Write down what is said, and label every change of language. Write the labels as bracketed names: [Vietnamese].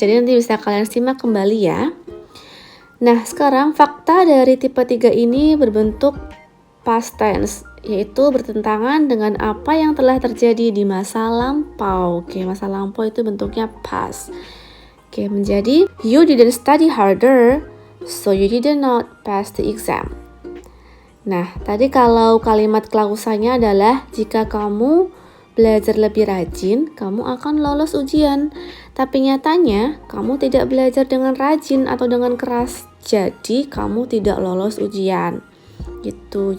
[Indonesian] Jadi nanti bisa kalian simak kembali ya. Nah, sekarang fakta dari tipe 3 ini berbentuk past tense, yaitu bertentangan dengan apa yang telah terjadi di masa lampau. Oke, masa lampau itu bentuknya past. Oke, menjadi [English] you didn't study harder, so you did not pass the exam. [Indonesian] Nah, tadi kalau kalimat klausanya adalah jika kamu belajar lebih rajin, kamu akan lolos ujian. Tapi nyatanya, kamu tidak belajar dengan rajin atau dengan keras, jadi kamu tidak lolos ujian. Gitu.